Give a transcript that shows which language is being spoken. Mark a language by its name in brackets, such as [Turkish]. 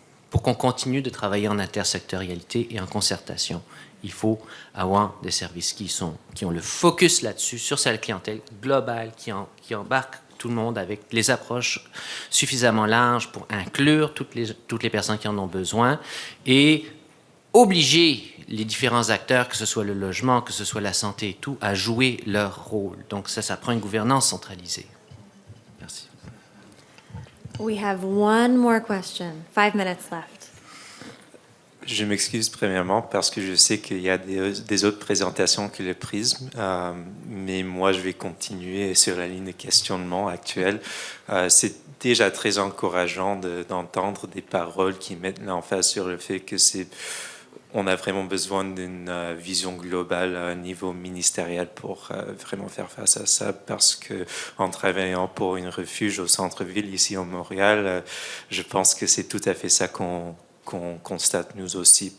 [French] pour qu'on continue de travailler en intersectorialité et en concertation, il faut avoir des services qui ont le focus là-dessus, sur cette clientèle globale, qui embarque tout le monde avec les approches suffisamment larges pour inclure toutes les personnes qui en ont besoin et obliger les différents acteurs, que ce soit le logement, que ce soit la santé et tout, à jouer leur rôle. Donc ça prend une gouvernance centralisée. Merci. [English] We have one more question. 5 minutes left. [French] Je m'excuse premièrement parce que je sais qu'il y a des autres présentations que le prisme, mais moi je vais continuer sur la ligne de questionnement actuelle. C'est déjà très encourageant d'entendre des paroles qui mettent l'emphase sur le fait que on a vraiment besoin d'une vision globale à un niveau ministériel pour vraiment faire face à ça, parce que en travaillant pour un refuge au centre-ville ici à Montréal, je pense que c'est tout à fait ça qu'on constate nous aussi.